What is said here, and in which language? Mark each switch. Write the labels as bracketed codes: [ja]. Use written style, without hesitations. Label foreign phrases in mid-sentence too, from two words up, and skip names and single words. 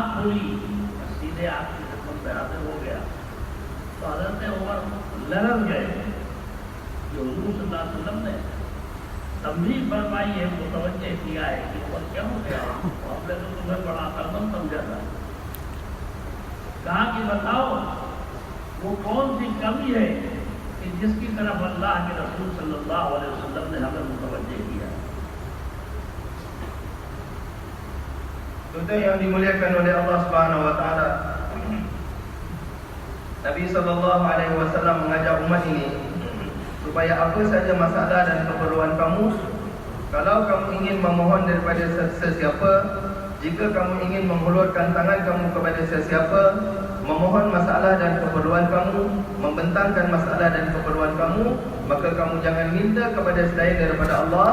[hi] आंख खुली, सीधे आपकी खिदमत में हाजिर हो गया तो हज़रत उमर लरज़ गए कि हुजूर [ar] صلى الله عليه وسلم [hi] ने तंबीह फरमाई है, मुतवज्जे किया है कि उमर क्या हो गया, हमने तो तुम्हें बड़ा अक्लमंद समझा था। कहा कि बताओ वो कौन सी कमी है कि जिसकी तरफ अल्लाह के रसूल [ar] صلى الله عليه وسلم [hi] ने हमें मुतवज्जे किया। [ms] Tuan yang dimuliakan oleh Allah [ar] سبحانه وتعالى, [ms] Nabi [ar] صلى الله عليه وسلم [ms] mengajak umat ini supaya apa saja masalah dan keperluan kamu, kalau kamu ingin memohon daripada sesiapa, jika kamu ingin menghulurkan tangan kamu kepada sesiapa, memohon masalah dan keperluan kamu, membentangkan masalah dan keperluan kamu, maka kamu jangan minta kepada selain daripada Allah.